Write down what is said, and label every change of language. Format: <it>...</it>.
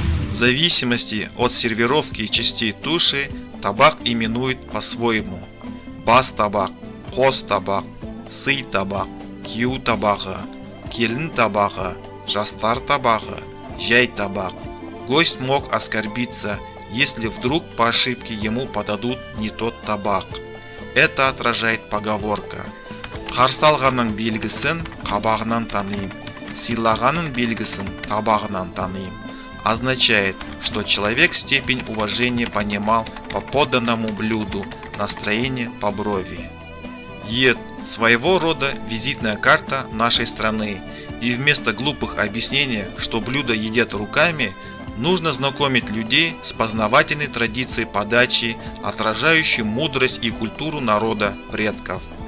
<ru>В зависимости от сервировки частей туши табак именуют по-своему: бас табак, қос табак, сый табак, кию табағы, келін табағы, жастар табағы, жай табак. Гость мог оскорбиться, если вдруг по ошибке ему подадут не тот табак. Это отражает поговорка:</ru> <kk>қарсы алғанның белгісін қабағынан таниым, сыйлағанның белгісін табағынан таниым.</kk> <ru>Означает, что человек степень уважения понимал по поданному блюду, настроение по брови. Ет – своего рода визитная карта нашей страны, и вместо глупых объяснений, что блюдо едят руками, нужно знакомить людей с познавательной традицией подачи, отражающей мудрость и культуру народа предков.</ru>